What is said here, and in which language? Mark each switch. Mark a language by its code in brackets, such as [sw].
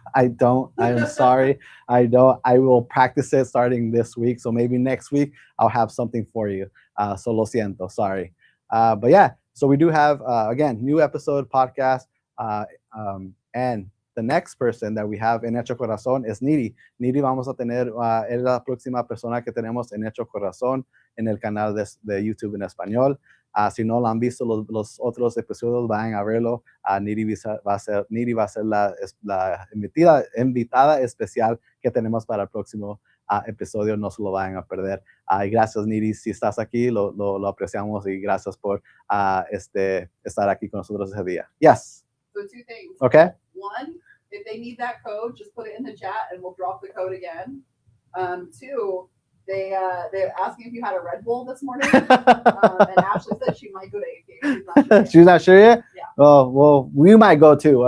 [en] I don't. I am sorry. I don't. I will practice it starting this week. So maybe next week I'll have something for you. So [es] lo siento. [en] Sorry. But yeah, so we do have, again, new episode podcast. And the next person that we have en Hecho Corazón is Niri. [es] Niri vamos a tener, es la próxima persona que tenemos en Hecho Corazón en el canal de YouTube en español. Si no lo han visto los otros episodios, vayan a verlo. Niri va a ser la invitada especial que tenemos para el próximo episodio. No se lo vayan a perder. Y gracias, Niri, si estás aquí, lo apreciamos y gracias por estar aquí con nosotros ese día. [en] Yes. So 2 things. Okay. One, if they need that code, just put it in the chat and we'll drop the code again. 2, they're asking if you had a Red Bull this morning. And Ashley said she might go to AK. She's not sure yet. She's not sure yet? Yeah. Oh, well, we might go too.